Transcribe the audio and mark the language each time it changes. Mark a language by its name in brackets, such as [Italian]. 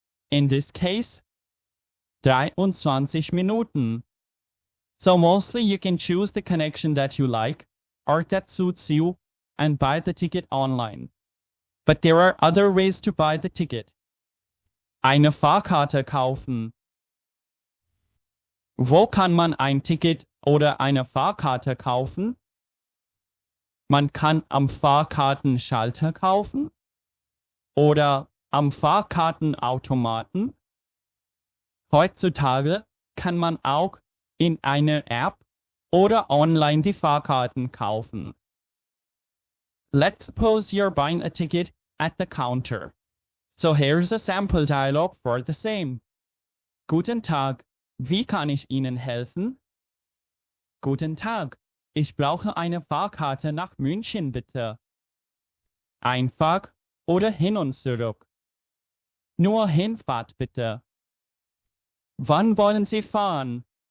[English] In this case, 23 Minuten. So mostly you can choose the connection that you like or that suits you and buy the ticket online. But there are other ways to buy the ticket. [German] Eine Fahrkarte kaufen. Wo kann man ein Ticket oder eine Fahrkarte kaufen? Man kann am Fahrkartenschalter kaufen oder am Fahrkartenautomaten. Heutzutage kann man auch in einer App oder online die Fahrkarten kaufen. [English] Let's suppose you're buying a ticket at the counter. So here's a sample dialogue for the same. [German] Guten Tag, wie kann ich Ihnen helfen? Guten Tag, ich brauche eine Fahrkarte nach München bitte. Einfach oder hin und zurück? Nur Hinfahrt bitte. Wann wollen Sie fahren?